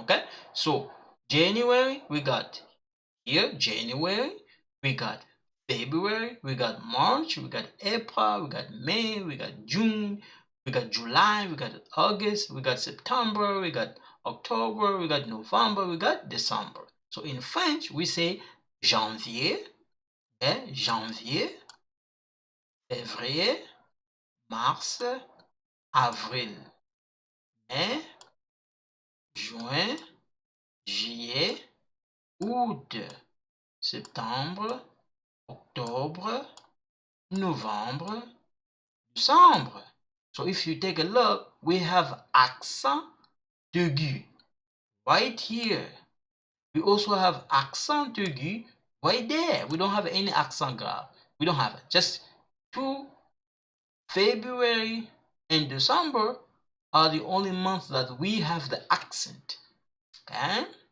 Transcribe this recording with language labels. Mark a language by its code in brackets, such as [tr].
[en] Okay, so January we got here, January we got February, we got March, we got April, we got May, we got June, we got July, we got August, we got September, we got October, we got November, we got December. So in French we say janvier, okay? [fr] Janvier, février, mars, avril, mai, juin, juillet, août, septembre, octobre, [en] November, December. So if you take a look, we have accent aigu right here. We also have accent aigu right there. We don't have any accent grave. We don't have it. Just two, February and December are the only months that we have the accent. Okay?